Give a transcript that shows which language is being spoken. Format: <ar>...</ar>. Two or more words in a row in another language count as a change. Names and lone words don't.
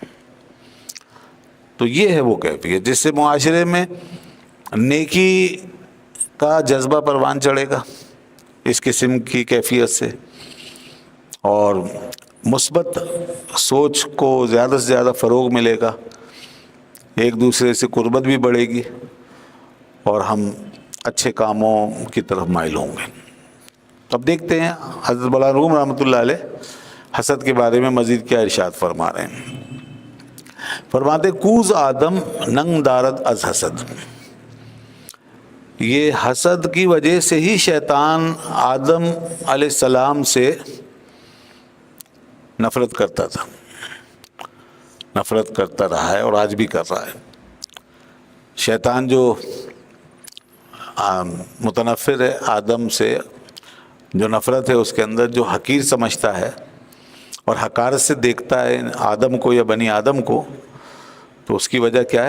<ur>تو یہ ہے وہ کیفیت جس سے معاشرے میں نیکی کا جذبہ پروان چڑھے گا، اس قسم کی کیفیت سے، اور مثبت سوچ کو زیادہ سے زیادہ فروغ ملے گا، ایک دوسرے سے قربت بھی بڑھے گی، اور ہم اچھے کاموں کی طرف مائل ہوں گے۔ اب دیکھتے ہیں حضرت مولانا روم</ur> <ar>رحمۃ اللہ علیہ</ar> <ur>حسد کے بارے میں مزید کیا ارشاد فرما رہے ہیں۔ فرماتے</ur> <fa>کوز آدم ننگ دارد از حسد،</fa> <ur>یہ حسد کی وجہ سے ہی شیطان آدم</ur> <ar>علیہ السلام</ar> <ur>سے نفرت کرتا تھا، نفرت کرتا رہا ہے اور آج بھی کر رہا ہے۔ شیطان جو متنفر ہے آدم سے، جو نفرت ہے اس کے اندر، جو حقیر سمجھتا ہے اور حقارت سے دیکھتا ہے آدم کو یا بنی آدم کو، تو اس کی وجہ کیا ہے؟</ur>